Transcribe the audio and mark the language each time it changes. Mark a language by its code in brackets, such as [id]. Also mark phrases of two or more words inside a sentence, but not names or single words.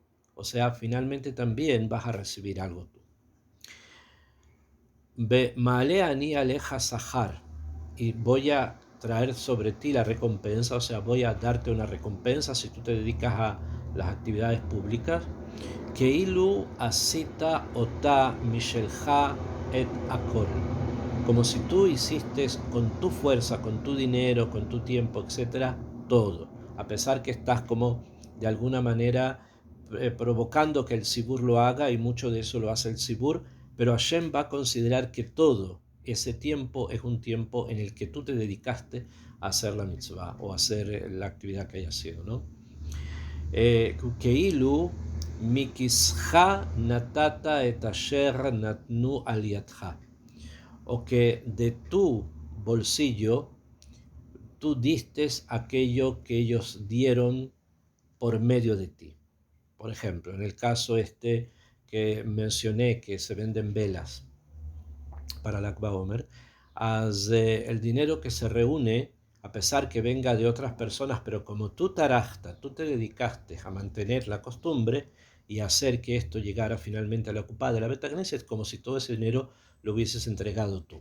[es] O sea, finalmente también vas a recibir algo tú. [he] ומלא אני עליך שכר, [es] y voy a traer sobre ti la recompensa, o sea, voy a darte una recompensa si tú te dedicas a las actividades públicas. [he] כאילו עשית אותה משלך את הכל, [es] como si tú hiciste con tu fuerza, con tu dinero, con tu tiempo, etcétera, todo, a pesar que estás como de alguna manera provocando que el Sibur lo haga, y mucho de eso lo hace el Sibur, pero Hashem va a considerar que todo ese tiempo es un tiempo en el que tú te dedicaste a hacer la mitzvah o a hacer la actividad que haya sido, ¿no? [he] כאילו מכיסך נתת את אשר נתנו על ידך, [es] o que de tu bolsillo tú diste aquello que ellos dieron por medio de ti. Por ejemplo, en el caso que mencioné, que se venden velas para la Lag BaOmer, el dinero que se reúne, a pesar que venga de otras personas, pero como tú tarajta, tú te dedicaste a mantener la costumbre y a hacer que esto llegara finalmente a la ocupada de la Beit Knesset, como si todo ese dinero lo hubieses entregado tú.